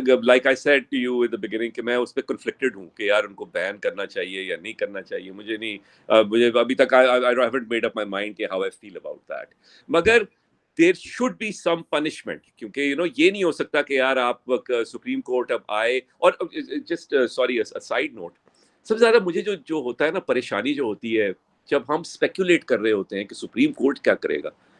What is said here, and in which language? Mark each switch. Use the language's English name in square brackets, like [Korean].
[English] Like I said to you in the beginning [Urdu] کہ میں اس پہ conflicted ہوں کہ یار ان کو بین کرنا چاہیے یا نہیں کرنا چاہیے. مجھے ابھی تک [English] I haven't made up my mind کہ how I feel about that. [Urdu] مگر [English] there should be some punishment [Urdu] کیونکہ یہ نہیں ہو سکتا کہ یار آپ سپریم کورٹ اب آئے. اور [English] just sorry a side note, [Urdu] سب سے زیادہ مجھے جو ہوتا ہے نا پریشانی جو ہوتی ہے جب ہم اسپیکولیٹ کر رہے ہوتے ہیں کہ سپریم کورٹ کیا کرے گا.